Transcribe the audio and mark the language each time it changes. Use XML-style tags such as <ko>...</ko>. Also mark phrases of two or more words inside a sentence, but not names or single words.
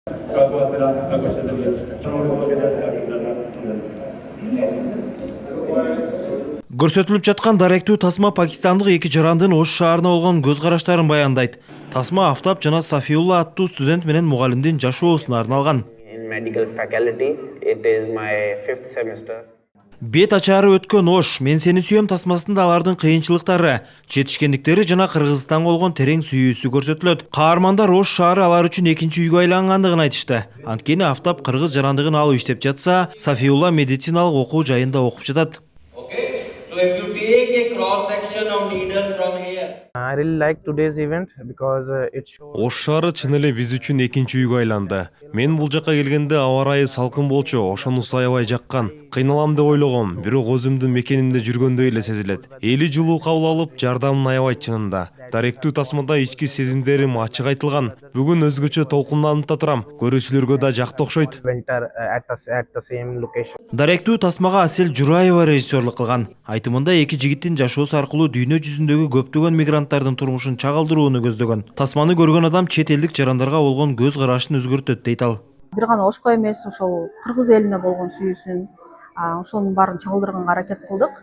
<ky>Көрсөтүлүп жаткан даректүү тасма пакистандык эки жарандын Ош шаарына болгон көз караштарын баяндайт. Тасма Афтап жана Сафиулла аттуу студент менен мугалимдин жашоосуна арналган.</ky> <en>In medical faculty, it is my 5th semester.</en> <ky>Бет ачаары өткөн Ош, мен сени сүйөм тасмасында алардын кыйынчылыктары, жетишкендиктери жана Кыргызстанга болгон терең сүйүүсү көрсөтүлөт. Каармандар Ош шаары алар үчүн экинчи үйгө айлангандыгын айтышты. Анткени Афтап кыргыз жарандыгын алып иштеп жатса, Сафиулла медициналык окуу жайында окуп жатат.</ky> <en>Okay, so if you take a cross section of needle from here. I really like today's event because it shows.</en> <ky>Ош шаары чын эле биз үчүн экинчи үйгө айланды. Мен бул жака келгенде аба ырайы салкын болчу, ошону саябай жаккан. Кыйналам деп ойлогом, бирок өзүмдүн мекенимде жүргөндөй эле сезилет. Эли жылуу кабыл алып, жардамын аябайт чынында. Даректүү тасмада ички сезимдерим ачык айтылган. Бүгүн өзгөчө толкунданып да турам. Көрүүчүлөргө да жакты окшойт.</ky> <en>Winter at the same location.</en> <ky>Даректүү тасмага Асель Жураева режиссерлук кылган. Айтымында эки жигиттин жашоосу аркылуу дүйнө жүзүндөгү көптөгөн мигранттардын турмушун чагылдырууну көздөгөн. Тасманы көргөн адам чет элдик жарандарга болгон көз карашын өзгөртөт дейт ал. Бир гана Ошко эмес, ошол кыргыз элине болгон сүйүүсүн, ошонун баарын чагылдырганга аракет кылдык.</ky>